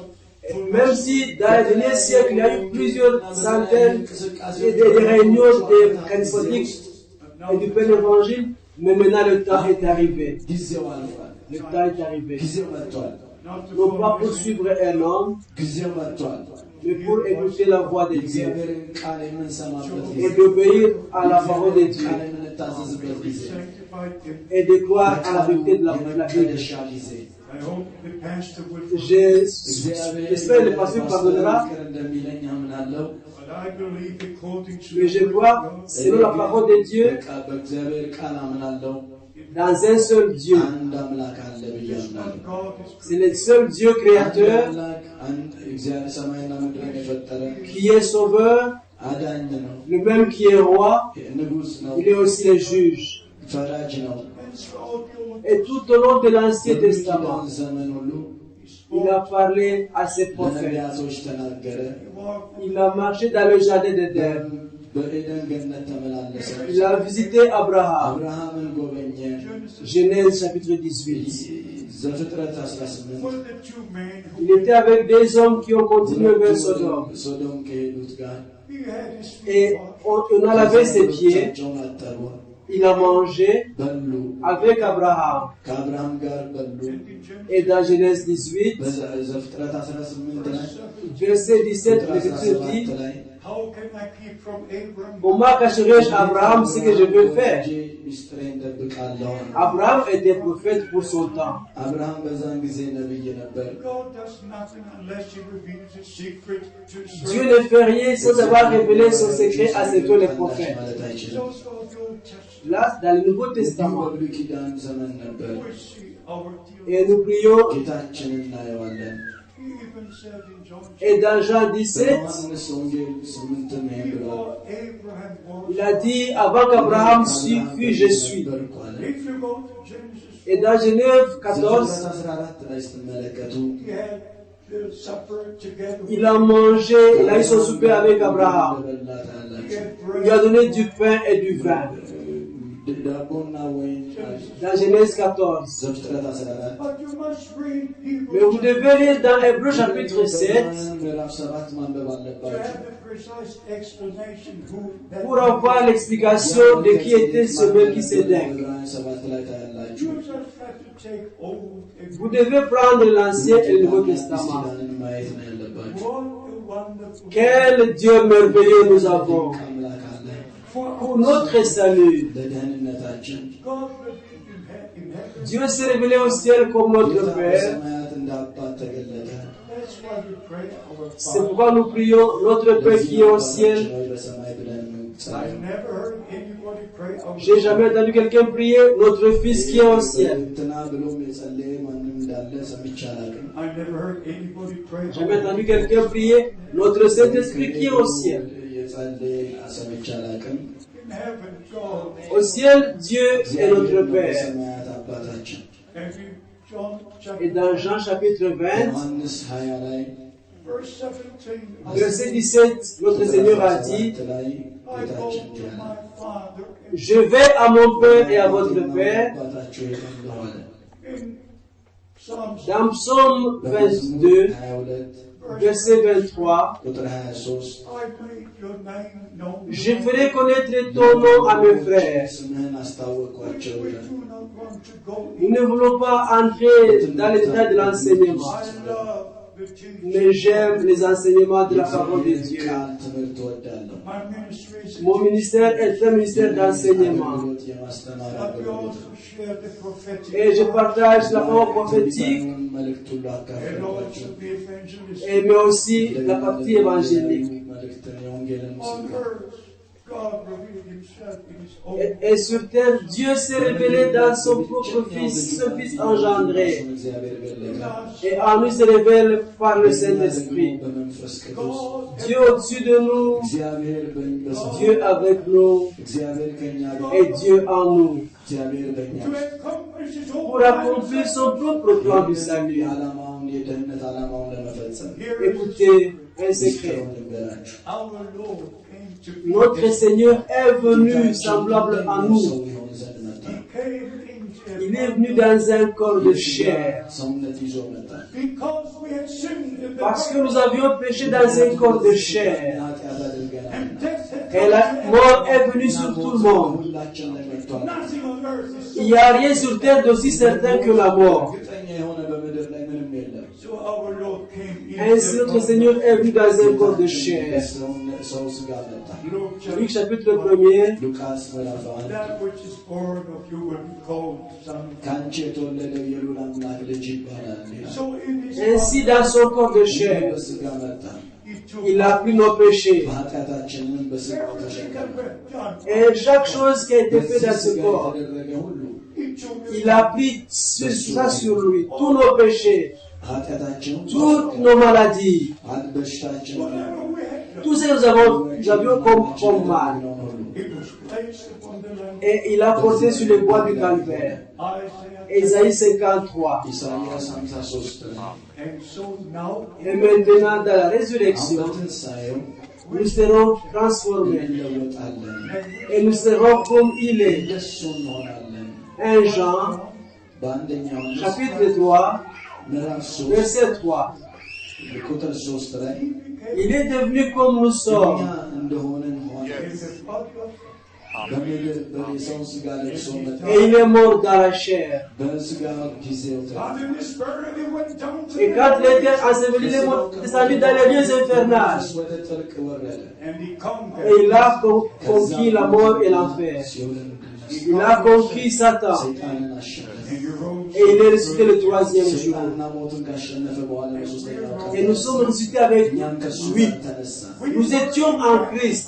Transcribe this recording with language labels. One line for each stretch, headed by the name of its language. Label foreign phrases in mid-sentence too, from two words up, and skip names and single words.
French: Même si dans les derniers siècles, il y a eu plusieurs centaines et des réunions des charismatiques et du plein évangile, mais maintenant le temps est arrivé.
Amharic: ጊዜው አልፏል።
French: Le temps est arrivé.
Amharic: ጊዜው መጥቷል።
English: not to
French: Non pas
English: follow
French: pour suivre un homme,
Amharic: ጊዜው መጥቷል።
French: mais pour écouter la voix de Dieu
Amharic: እግዚአብሔርን ቃል የምንሰማበት ጊዜ፣
French: et d'obéir à la parole de Dieu
Amharic: ቃል የምንታዘዝበት ጊዜ፣
English: sanctified him.
French: et de croire à la vérité de la Bible.
Amharic: የመቀደሻ ጊዜ።
English: I hope the pastor will
French: J'espère que le pasteur pardonnera,
Amharic: ይቅር እንደሚለኝ አምናለሁ።
English: but I believe according to
French: mais je crois, selon la parole de Dieu,
Amharic: በእግዚአብሔር ቃል አምናለሁ።
French: dans un seul Dieu.
Amharic: አንድ አምላክ አለ ብዬ አምናለሁ።
English: God is
French: C'est le seul Dieu créateur
Amharic: አምላክ አንድ እግዚአብሔር ሰማይና ምድርን የፈጠረ
French: qui est sauveur,
Amharic: አዳኝ ነው፣
French: le même qui est roi,
Amharic: ንጉሥ ነው፣
French: il est aussi le juge.
Amharic: ፈራጅ ነው።
French: Et tout au long de l'Ancien Testament,
Amharic: በብሉይ ዘመን ሁሉ
French: il a parlé à ses prophètes.
Amharic: ለነቢያቶች ተናገረ።
French: Il a marché dans le jardin d'Éden.
Amharic: በኤደን ገነት ተመላለሰ።
French: Il a visité Abraham.
Amharic: አብርሃምን ጎበኘ።
French: Genèse chapitre 18.
Amharic: ዘፍጥረት 18
English: for the two men who
French: Il était avec des hommes qui ont continué vers Sodome.
Amharic: ሶዶም ከሄዱት ጋር
English: he had his
French: Et on a lavé ses pieds.
Amharic: እጆቻቸውን አጠቡ፣
French: Il a mangé
Amharic: በሉ፣
French: avec Abraham.
Amharic: ከአብርሃም ጋር በሉ።
French: Et dans Genèse 18,
Amharic: በዘፍጥረት 18 ላይ
French: verset 17, l'Écriture dit,
Amharic: 17 ላይ
English: how can I keep from Abraham?
French: comment cacherai-je à Abraham ce que je veux faire?
Amharic: ሚስጥሬን እደብቃለሁ።
French: Abraham était prophète pour son temps.
Amharic: አብርሃም በዛን ጊዜ ነብይ ነበር።
English: God does nothing unless he reveals his secret to
French: Dieu
English: servants.
French: ne fait rien sans avoir révélé son secret à ses les prophètes.
Amharic: ማለት አይችልም።
English: Those of the Old Testament,
French: Là, dans le Nouveau Testament,
Amharic: በብሉይ ኪዳን ዘመን ነበር።
English: we see our dear.
French: et nous prions,
Amharic: ጌታችንን እናየዋለን።
English: He even said in John,
French: et dans Jean 17,
Amharic: በዮሐንስ ወንጌል 8 ነው ብሏል።
English: before Abraham was.
French: il a dit, avant qu'Abraham fût, je suis.
Amharic: ነበርኩ አለ።
English: If you go to Genesis,
French: Et dans Genève 14,
Amharic: ዘፍጥረት 14 ላይ ስትመለከቱ
English: he had the supper together.
French: il a mangé, il a eu son souper avec Abraham.
Amharic: እንደበላ
English: He
Amharic: ታያላችሁ።
English: had
French: Il lui a
English: bread.
French: donné du pain et du vin.
Amharic: ዳቦና ወይን
French: Dans Genèse 14.
Amharic: ዘፍጥረት 14
English: But you must read
French: Mais vous
English: Hebrews
French: devez lire dans Hébreux chapitre 7
Amharic: ምዕራፍ 7 ማንበብ
English: to
Amharic: አለባችሁ።
English: have the precise explanation who that
French: pour avoir l'explication de qui était ce Melchisédek.
Amharic: ዕብራውያን 7 ላይ ታያላችሁ።
English: you just have to take Old and
French: Vous devez prendre l'Ancien et le Nouveau Testament.
Amharic: ኪዳንን ማየት ነው ያለባችሁ።
English: what a wonderful
French: Quel Dieu merveilleux nous avons
Amharic: አምላክ አለ
French: pour notre salut.
Amharic: ለደህንነታችን።
English: God revealed in heaven.
French: Dieu s'est révélé au ciel comme notre
Amharic: ጌታ
French: Père.
Amharic: በሰማያት እንደ አባት ተገለጠ።
English: That's why we pray our
French: C'est
English: Father.
French: pourquoi nous prions notre Père qui est au ciel.
Amharic: በሰማይ ብለን
English: I never heard anybody pray, "Our
French: J'ai jamais entendu quelqu'un prier, notre Fils qui est au ciel.
Amharic: እንትና ብሎም የጸለየ ማንም እንዳለ ሰምቼ አላውቅም።
English: I never heard anybody pray,
French: Jamais entendu quelqu'un prier, notre Saint-Esprit qui est au ciel.
Amharic: የጸለየ ሰምቼ አላውቅም።
English: in heaven, God."
French: Au ciel, Dieu est notre Père.
Amharic: በሰማያት አባታችን
English: And in John
French: Et
English: chapter
French: dans Jean chapitre 20,
Amharic: ዮሐንስ 20 ላይ
English: verse 17,
French: verset 17, notre Seigneur a dit,
Amharic: ላይ
English: I go
Amharic: ጌታችን
English: to my Father.
French: je vais à mon Père et à votre Père.
Amharic: አባታችሁ እንደሆነ
English: In Psalms
French: Dans Psaume 22, 22 verset 23,
Amharic: ቁጥር 23
English: I make your name known.
French: je ferai connaître ton nom à mes frères.
Amharic: ስምህን አስታወቅኳቸው
English: We
Amharic: ይላል።
English: do not want to go
French: Nous ne voulons pas entrer dans l'état de l'enseignement,
English: I love the teaching.
French: mais j'aime les enseignements de la parole de Dieu.
Amharic: ቃል ትምህርት እወዳለሁ።
English: My ministry is
French: Mon ministère est un ministère d'enseignement.
Amharic: አገልግሎት የማስተማር
English: that we
Amharic: አገልግሎት
English: also share the prophetic
French: Et je partage la parole prophétique,
Amharic: መልእክት ሁሉ
English: and
Amharic: አካፍላችሁ
English: also the evangelist.
French: et mais aussi la partie évangélique.
Amharic: መልእክትን የወንጌልን
English: On
Amharic: ምስክር
English: earth, God revealed himself in his own.
French: Et sur terre, Dieu s'est révélé dans son propre Fils, son Fils engendré.
Amharic: እግዚአብሔር ገለጠ።
French: Et en nous se révèle par le Saint-Esprit.
Amharic: በመንፈስ ቅዱስ
English: God
French: Dieu au-dessus de nous,
Amharic: እግዚአብሔር በእኛ
French: Dieu avec nous
Amharic: እግዚአብሔር ከኛ ጋር
French: et Dieu en nous.
Amharic: እግዚአብሔር በእኛ
English: to accomplish his own
French: Pour accomplir son propre plan du salut.
Amharic: ዓላማውን የደህንነት ዓላማውን ለመፈጸም
English: Here is
French: Écoutez un secret.
Amharic: ምስጢሩን ልንገራችሁ።
English: our Lord came to be.
French: Notre Seigneur est venu semblable à nous.
Amharic: ሰው ይሆን ዘንድ መጣ።
English: He came into
French: Il est venu dans un corps de chair.
Amharic: ሰውነት ይዞ መጣ።
English: because we had sinned in the
French: Parce que nous avions péché dans un corps de chair.
Amharic: ኃጢአት አድርገናል።
English: and death had
French: Et la mort est venue sur tout le monde.
Amharic: ሁላችን ላይ መጥቷል።
English: nothing on earth is
French: Il n'y a rien sur terre d'aussi certain que la mort.
Amharic: እርግጠኛ የሆነ በምድር ላይ ምንም የለም።
English: so our Lord came
French: Ainsi notre Seigneur est venu dans un corps de chair.
Amharic: ሰው ስጋ መጣ።
English: Luke Luc chapter
French: chapitre 1er,
Amharic: ሉቃስ ምዕራፍ 1
English: that which is born of you will be called son.
Amharic: ከአንቺ የተወለደው የልዑል አምላክ ልጅ ይባላል ይላል።
English: So in his
French: ainsi dans son corps de chair,
Amharic: በስጋ መጣ።
English: he took
French: il a pris nos péchés.
Amharic: በኃጢአታችንን በስጋው
English: everything
Amharic: ተሸከመ።
English: that we've done.
French: Et chaque chose qui a été faite dans ce
Amharic: በስጋ
French: corps,
Amharic: የተደረገ ሁሉ
English: He took
French: il a pris ça sur lui, tous nos péchés,
Amharic: ኃጢአታችንን
French: toutes nos maladies,
Amharic: በሽታችንን
English: whatever we had done.
French: tout ce que nous avions comme mal.
English: It was placed upon the Lamb.
French: Et il a porté sur les bois du calvaire.
English: Isaiah.
French: Ésaïe 53.
Amharic: ኢሳይያስ 53
English: And so now
French: Et maintenant, dans la résurrection,
Amharic: አሁን በትንሣኤው
French: nous serons transformés
Amharic: እንለወጣለን።
French: et nous serons comme il est.
Amharic: እንደሱ እንሆናለን።
French: 1 Jean,
Amharic: በአንደኛው
French: chapitre 3,
Amharic: ምዕራፍ 3
French: verset 3.
Amharic: ቁጥር 3 ላይ
French: Il est devenu comme nous
Amharic: እኛ
French: sommes.
Amharic: እንደሆንን ሆነ።
English: in the body of
Amharic: በምድር በሰው ስጋ ለብሶ መጣ።
French: Et il est mort dans la chair.
Amharic: በስጋ ጊዜው
English: God in the spirit, he went down to
French: Et quand il était enseveli, il est descendu dans les lieux infernales.
Amharic: ወደ ጥልቅ ወረደ።
English: and he conquered.
French: Et il a conquis la mort et l'enfer.
Amharic: ሲኦልን
French: Il a conquis Satan.
Amharic: ሰይጣንን አሸነፈ።
English: And he rose.
French: Et il est ressuscité le troisième jour.
Amharic: ሰይጣንና ሞትን ካሸነፈ በኋላ በሦስተኛው ቀን
French: Et nous sommes ressuscités avec
Amharic: እኛም ከእሱ
French: lui.
Amharic: ጋር ተነሳን።
French: Nous étions en Christ.